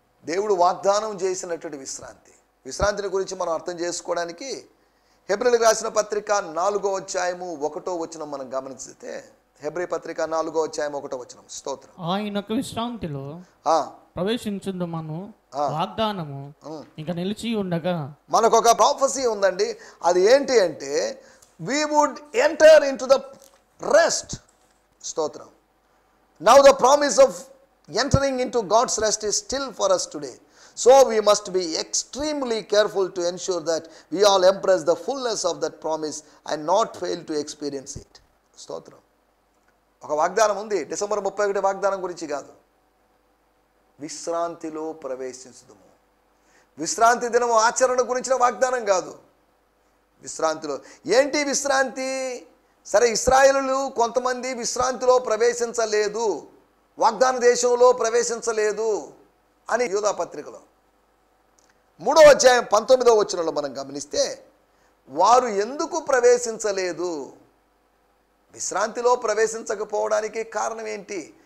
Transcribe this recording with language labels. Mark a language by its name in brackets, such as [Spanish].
[Telugu] దేవుడు వాగ్దానం చేసినటువంటి విశ్రాంతి. విశ్రాంతిని గురించి మనం అర్థం చేసుకోవడానికి హెబ్రీయులకు రాసిన పత్రిక 4వ అధ్యాయము 1వ వచనం మనం గమనిస్తే, హెబ్రీ పత్రిక 4వ అధ్యాయం 1వ వచనం. స్తోత్రం. ఆయనకు విశ్రాంతిలో ఆ, ప్రవేశించుందమను వాగ్దానము ఇంకా నిలిచి ఉండగా మనకు ఒక ప్రాఫెసీ ఉందండి. అది ఏంటి అంటే [English] we would enter into the rest. [Telugu] స్తోత్రం. [English] Now the promise of entering into God's rest is still for us today. So we must be extremely careful to ensure that we all embrace the fullness of that promise and not fail to experience it. [Telugu] స్తోత్రం. ఒక వాగ్దానం ఉంది, December 31 వాగ్దానం గురించి కాదు. విశ్రాంతిలో ప్రవేశించుదుము. విశ్రాంతి దినము ఆచరణ గురించిన వాగ్దానం కాదు. విశ్రాంతిలో ఏంటి విశ్రాంతి? సరే, ఇశ్రాయేలులు కొంతమంది విశ్రాంతిలో ప్రవేశించలేదు, వాగ్దాన దేశంలో ప్రవేశించలేదు అని యూదా పత్రికలో 3వ అధ్యాయం 19వ వచనంలో మనం గమనిస్తే, వారు ఎందుకు ప్రవేశించలేదు, విశ్రాంతిలో ప్రవేశించకపోవడానికి కారణం ఏంటి?